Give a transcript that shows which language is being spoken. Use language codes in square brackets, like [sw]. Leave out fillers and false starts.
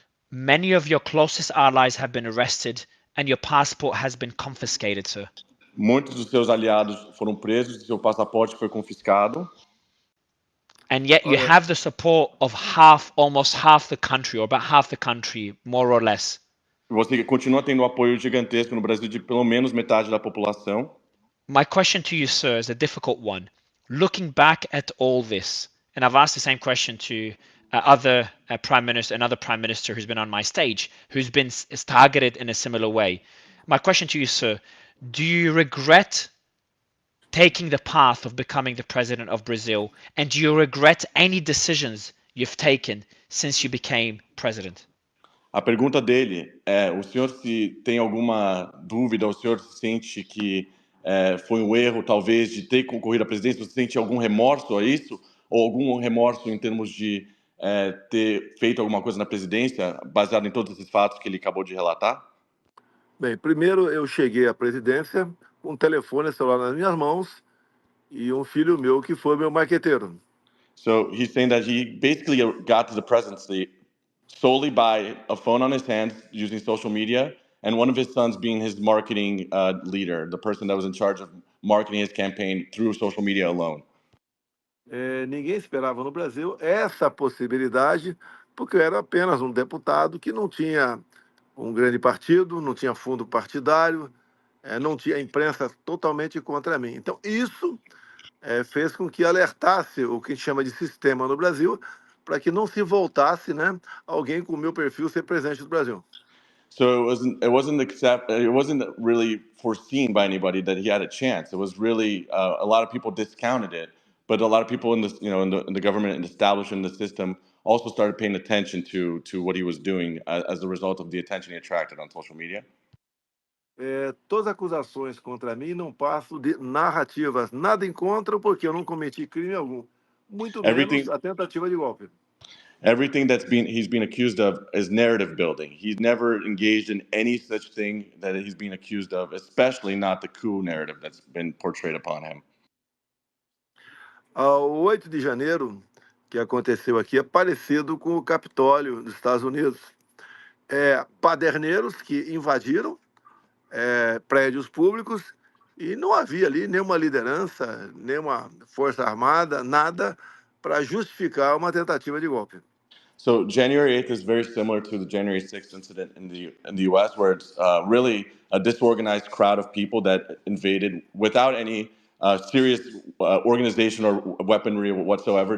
[en] Many of your closest allies have been arrested and your passport has been confiscated, sir. [pt] Muitos dos seus aliados foram presos e seu passaporte foi confiscado. [en] And yet you have the support of almost half the country, or about half the country, more or less. [pt] Você continua tendo apoio gigantesco no Brasil de pelo menos metade da população. [en] My question to you, sir, is a difficult one. Looking back at all this, and I've asked the same question to other prime minister, another prime minister who's been on my stage, who's been targeted in a similar way. My question to you, sir, do you regret taking the path of becoming the president of Brazil, and do you regret any decisions you've taken since you became president? [pt] A pergunta dele é: o senhor se tem alguma dúvida, o senhor sente que foi um erro, talvez, de ter concorrido à presidência? Você sente algum remorso a isso? Ou algum remorso em termos de ter feito alguma coisa na presidência, baseado em todos esses fatos que ele acabou de relatar? Bem, primeiro eu cheguei à presidência com um telefone celular nas minhas mãos e um filho meu que foi meu marqueteiro. [en] So he's saying that he basically got to the presidency solely by a phone on his hands using social media, and one of his sons being his marketing leader, the person that was in charge of marketing his campaign through social media alone. [pt] Ninguém esperava no Brasil essa possibilidade, porque eu era apenas um deputado que não tinha um grande partido, não tinha fundo partidário, não tinha imprensa totalmente contra mim. Então, isso fez com que alertasse o que a gente chama de sistema no Brasil, para que não se voltasse, alguém com o meu perfil ser presidente do Brasil. [en] So it wasn't really foreseen by anybody that he had a chance. It was really a lot of people discounted it, but a lot of people in the government and establishment in the system also started paying attention to what he was doing as a result of the attention he attracted on social media. [pt] Todas as acusações contra mim não passam de narrativas, nada em contra, porque eu não cometi crime algum, muito menos a tentativa de golpe. [en] Everything he's been accused of is narrative building. He's never engaged in any such thing that he's been accused of, especially not the coup narrative that's been portrayed upon him. [pt] O 8 de janeiro, que aconteceu aqui, é parecido com o Capitólio dos Estados Unidos. Paderneiros que invadiram prédios públicos e não havia ali nenhuma liderança, nenhuma força armada, nada para justificar uma tentativa de golpe. [en] So January 8th is very similar to the January 6th incident in the U.S., where it's really a disorganized crowd of people that invaded without any serious organization or weaponry whatsoever.